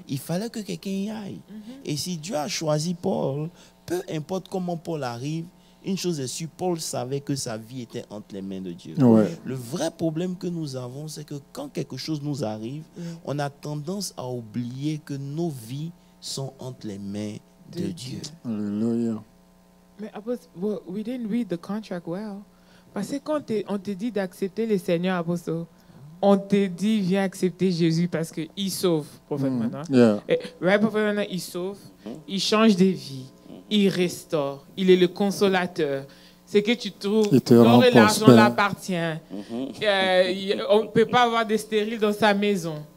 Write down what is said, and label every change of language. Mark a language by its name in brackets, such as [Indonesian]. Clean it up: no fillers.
[French] Il fallait que quelqu'un y aille. Et si Dieu a choisi Paul, peu importe comment Paul arrive, une chose est sûre, Paul savait que sa vie était entre les mains de Dieu. Ouais. Le vrai problème que nous avons, c'est que quand quelque chose nous arrive, on a tendance à oublier que nos vies sont entre les mains de Dieu. Alléluia. [English] Mais we didn't read the contract well. [French] Parce que quand on te dit d'accepter le Seigneur, Apostle, on te dit viens accepter Jésus parce qu'il sauve, prophète Mana. Prophète Mana, il sauve, il change des vies, il restaure, il est le consolateur. C'est que tu trouves, l'or et l'argent l'appartient. On ne peut pas avoir des stériles dans sa maison.